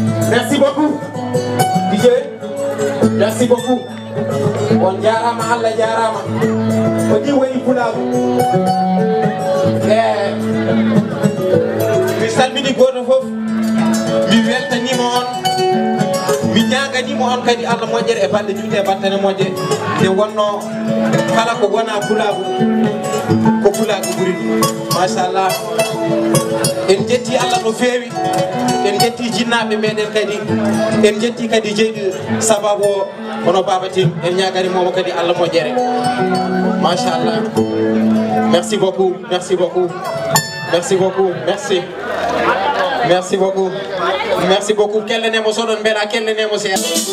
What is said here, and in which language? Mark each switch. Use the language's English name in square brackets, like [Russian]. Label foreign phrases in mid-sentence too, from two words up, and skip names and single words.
[French] Merci beaucoup, D J. Merci beaucoup. [Fula] On jarama, Allah jarama. Ko ni woni Pulaar. Eh, mi salmini goto fof. Mi weltanima on. Mi ñaganima on kadi Allah moƴƴere e balɗe julde e battane moƴƴe. Nde wonno kala ko wona Pulaar, ko Pulaar ɓuri ɗum. Machallah. En jetti Allah no fewi. En jetti jinnaɓe meɗen kadi. En jetti kadi jeyɗi sababu o. Hono Baba Tim, en ñagani momo kadi Allah moƴƴere. Machallah. [French] Merci beaucoup, merci beaucoup. Merci beaucoup, merci. Merci beaucoup. Merci beaucoup. [Fula] Kellenemo so ɗon beela, kellenemo seeɗa.